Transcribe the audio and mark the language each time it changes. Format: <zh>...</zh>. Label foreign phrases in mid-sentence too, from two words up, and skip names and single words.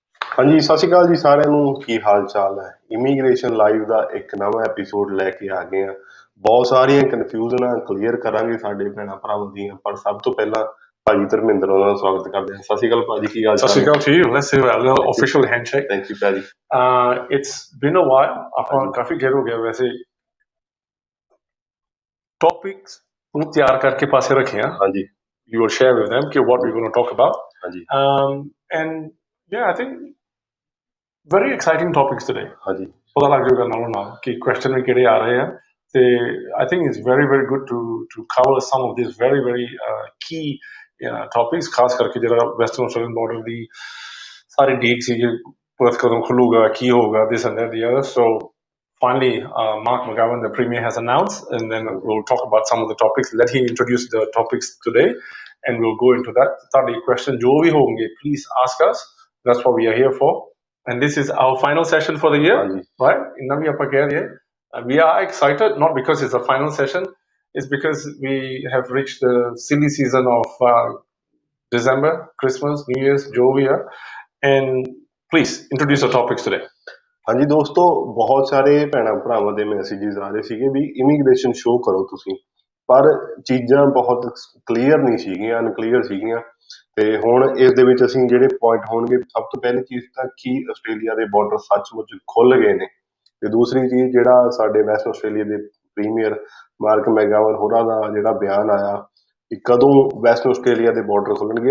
<pa>ਹਾਂ ਜੀ, ਸਤਿ ਸ੍ਰੀ ਅਕਾਲ ਜੀ सारिਆਂ ਨੂੰ ਕੀ ਹਾਲ ਚਾਲ ਹੈ। ਇਮੀਗ੍ਰੇਸ਼ਨ ਲਾਈਵ ਦਾ ਇੱਕ ਨਵਾਂ ਐਪੀਸੋਡ ਲੈ ਕੇ ਆ ਗਏ ਆ। ਬਹੁਤ ਸਾਰੀਆਂ ਕਨਫਿਊਜ਼ਨਾਂ ਕਲੀਅਰ ਕਰਾਂਗੇ ਸਾਡੇ ਭੈਣਾਂ ਭਰਾਵਾਂ ਦੀਆਂ, ਪਰ ਸਭ ਤੋਂ ਪਹਿਲਾਂ ਭਾਜੀ ਧਰਮਿੰਦਰ ਉਹਨਾਂ ਦਾ ਸਵਾਗਤ ਕਰਦੇ ਹਾਂ। ਸਤਿ ਸ਼੍ਰੀ ਅਕਾਲ ਭਾਜੀ, ਕੀ ਹਾਲ Sat ਚਾਲ Sri ਹੈ?</pa> <en>Akal to you. Let's do a little official handshake. thank you</en> <pa>ਭਾਜੀ।</pa> <en>It's been a while.</en> <pa>ਆਪਾਂ ਕਾਫੀ ਦੇਰ ਹੋ ਗਿਆ ਵੈਸੇ topics ਨੂੰ ਤਿਆਰ ਕਰਕੇ ਪਾਸੇ ਰੱਖੇ ਆ। ਹਾਂਜੀ</pa> <en>You will share with them ਕਿ what we're going to talk about.</en> <pa>ਹਾਂਜੀ</pa> <en>And yeah, I think very exciting topics today.</en> <pa>ਹਾਂਜੀ ਪਤਾ ਲੱਗ ਜਾਊਗਾ ਨਾਲੋਂ ਨਾਲ ਕਿ question ਵੀ ਕਿਹੜੇ ਆ ਰਹੇ ਆ ਤੇ</pa> <en>I think it's very very good to cover some of these very very key topics,</en> <pa>ਖਾਸ ਕਰਕੇ ਜਿਹੜਾ</pa> <en>Western Australian border</en> <pa>ਦੀ ਸਾਰੀ ਡੀਕ ਸੀ ਕਿ ਪੁਲਿਸ ਕਦੋਂ ਖੁੱਲੂਗਾ, ਕੀ ਹੋਊਗਾ,</pa> <en>this and that the other. So finally, Mark McGowan, the Premier, has announced, and then we'll talk about some of the topics. Let him introduce the topics today, and we'll go into that. Study question,</en> <pa>ਜੋ ਭੀ ਹੋਣਗੇ,</pa> <en>please ask us. That's what we are here for. And this is our final session for the year, right?</en> <pa>ਇੰਨਾ ਭੀ ਆਪਾਂ ਕਹਿ ਰਹੇ ਹੈਂ.</pa> <en>We are excited, not because it's the final session, it's because we have reached the silly season of December, Christmas, New Year's,</en> <pa>ਜੋ ਭੀ ਹੈ.</pa> <en>And please introduce the topics today.</en> <pa>ਹਾਂਜੀ ਦੋਸਤੋ, ਬਹੁਤ ਸਾਰੇ ਭੈਣਾਂ ਭਰਾਵਾਂ ਦੇ ਮੈਸੇजेस ਆ ਰਹੇ ਸੀਗੇ ਵੀ ਇਮੀਗ੍ਰੇਸ਼ਨ ਸ਼ੋ ਕਰੋ ਤੁਸੀਂ, ਪਰ ਚੀਜ਼ਾਂ ਬਹੁਤ ਕਲੀਅਰ ਨਹੀਂ ਸੀਗੀਆਂ, ਅਨਕਲੀਅਰ ਸੀਗੀਆਂ। ਤੇ ਹੁਣ ਇਸ ਦੇ ਵਿੱਚ ਅਸੀਂ ਜਿਹੜੇ ਪੁਆਇੰਟ ਹੋਣਗੇ, ਸਭ ਤੋਂ ਪਹਿਲੀ ਚੀਜ਼ ਤਾਂ ਕੀ ਆਸਟ੍ਰੇਲੀਆ ਦੇ ਬਾਰਡਰ ਸੱਚਮੁੱਚ ਖੁੱਲ ਗਏ ਨੇ, ਤੇ ਦੂਸਰੀ ਚੀਜ਼ ਜਿਹੜਾ ਸਾਡੇ ਵੈਸਟ ਆਸਟ੍ਰੇਲੀਆ ਦੇ ਪ੍ਰੀਮੀਅਰ ਮਾਰਕ ਮੈਗਾਵਨ ਹੋਰਾਂ ਦਾ ਜਿਹੜਾ ਬਿਆਨ ਆਇਆ ਕਿ ਕਦੋਂ ਵੈਸਟ ਆਸਟ੍ਰੇਲੀਆ ਦੇ ਬਾਰਡਰ ਖੁੱਲਣਗੇ।</pa>